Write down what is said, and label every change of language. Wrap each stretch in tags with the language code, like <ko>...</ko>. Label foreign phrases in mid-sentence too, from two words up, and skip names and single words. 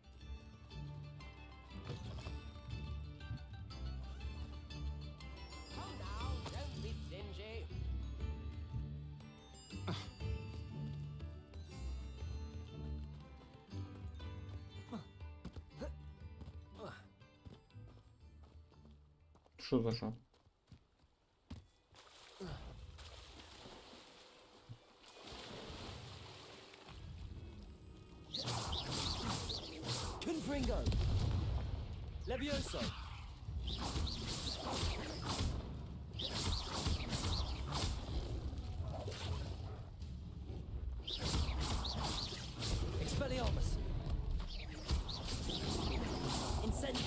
<en>Don't be stingy.</en> <ru>Что за шаг?</ru> <la>Confringo. Levioso. Expelliarmus. Incendio.</la>